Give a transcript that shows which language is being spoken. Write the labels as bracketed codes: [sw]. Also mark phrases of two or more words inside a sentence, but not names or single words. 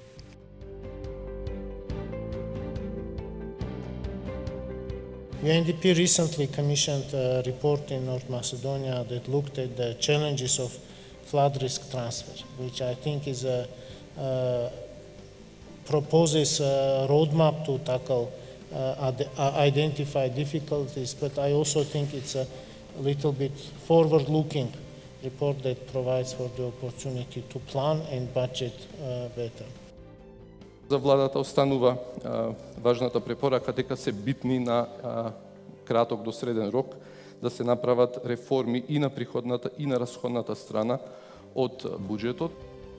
[en] UNDP recently commissioned a report in North Macedonia that looked at the challenges of flood risk transfer, which I think is proposes a roadmap to tackle identify difficulties, but I also think it's a little bit forward-looking report that provides for the opportunity to plan and budget better. [mk] За владата останува важната препорака дека се битни на краток до среден рок да се направат реформи и на приходната и на расходната страна од буџетот.